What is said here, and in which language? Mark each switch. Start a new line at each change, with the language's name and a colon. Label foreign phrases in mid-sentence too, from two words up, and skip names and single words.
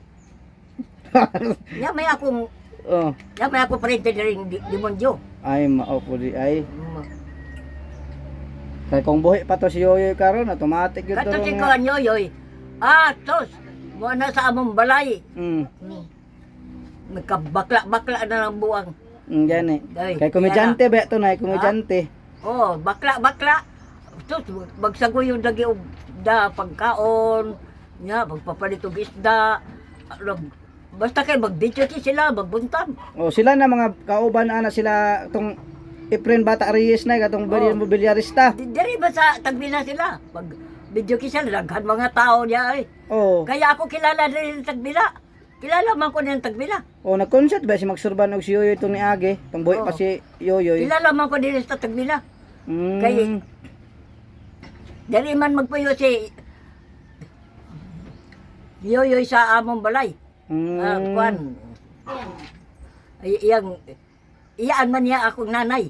Cebuano: Nya may akong Oh, parinti dere demonyo. ay mao po di ay. Hmm. Kay kung buhi pa to si Yoyoy karon automatic gyud Kato si to. ko Yoyoy. Tos, mo na sa among balay. Magkabakla-bakla na ng buwang. Gani. Ay, Kay komedyante ba to nay komedyante. Oh, bakla-bakla. Tos, magsagoy yung dagi og da pagkaon. Nya, magpapalit og isda. Basta kay mag-video sila, magbuntag. Oh, sila na mga kauban ana sila tong Efren Bata Reyes na katong mobilyarista. Diri ba sa Tagbila sila? Pag video sila, daghan mga tao niya ay. Oh. Kaya ako kilala din sa Tagbila. Kilala man ko din Tagbila. Oh, nag-concert ba si Max Urban og si Yoyoy tong niagi? Tong buhi pa Oo. si Yoyoy. Kilala man ko din sa Tagbila. Mm. Kay diri man magpuyo si Yoyoy sa among balay. Kuan. Iyaan man niya akong nanay.